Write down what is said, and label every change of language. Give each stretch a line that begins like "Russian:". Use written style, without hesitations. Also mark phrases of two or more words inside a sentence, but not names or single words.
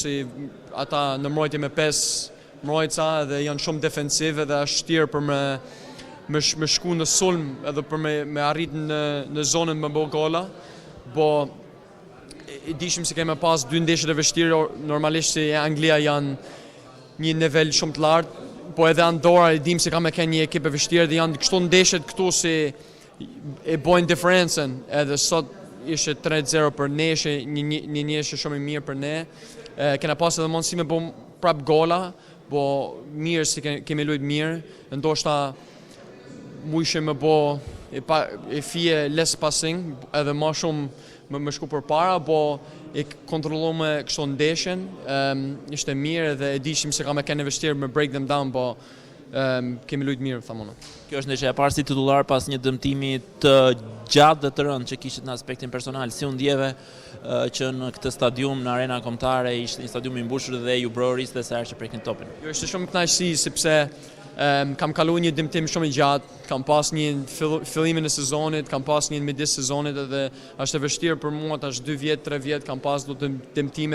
Albanian: si ata në mbrojtje me 5 mbrojtësa dhe janë shumë defensiv edhe është vështirë për me shku në sulm edhe për me arrit në zonën me bo gola, po i dishim se keme pas 2 ndeshjet e vështirë, normalisht si Anglia janë një nivel shumë të lartë, po edhe Andorra i dim se ka me kenë një ekip e vështirë dhe janë kështu ndeshjet këtu si e bojnë diferencën, edhe sot ishte 3-0 për ne, ishte një ndeshje shumë i mirë për ne. Kena pas edhe mundësi me bo prap gola, po mirë si kemi luajtur mirë, ndoshta mujshim me bo e fije
English: less passing
Albanian: edhe ma shumë me shku për para, po e kontrollume kështu ndeshjen, ishte mirë dhe e dishim se ka me kene vështirë me
English: break them down,
Albanian: po kemi luajtur mirë, thamona. Kjo është ndeshja e parë si titullar pas një dëmtimi të gjatë dhe të rëndë që kishit në aspektin personal. Si u ndjeve që në këtë stadium, në arena kombëtare, ishte një stadium i mbushur dhe ju brorisë dhe sa herë që prekin topin? Jo, ishte shumë kënaqësi sepse kam kalu një dëmtim shumë i gjatë, kam pas një fillimin e sezonit, kam pas një midis sezonit edhe është e vështirë për mua, tash 2 vjet, 3 vjet kam pas do dëmtimet